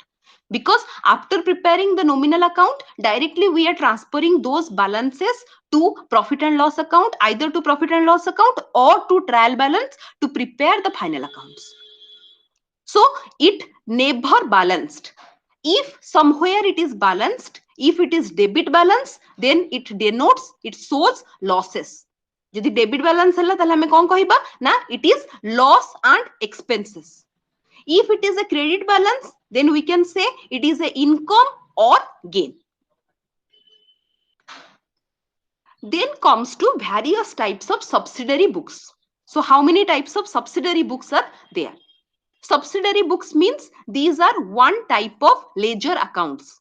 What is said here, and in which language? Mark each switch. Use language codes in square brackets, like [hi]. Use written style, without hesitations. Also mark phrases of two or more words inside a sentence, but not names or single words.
[en] Because after preparing the nominal account, directly we are transferring those balances to profit and loss account, either to profit and loss account or to trial balance to prepare the final accounts. So it never balanced. If somewhere it is balanced, if it is debit balance, then it denotes, it shows losses. [or] যদি [en] debit balance [or] ହେଲା ତାହେଲେ ଆମେ କଣ କହିବା ନା [en] it is loss and expenses. If it is a credit balance, then we can say it is a income or gain. Then comes to various types of subsidiary books. So how many types of subsidiary books are there? Subsidiary books means these are one type of ledger accounts.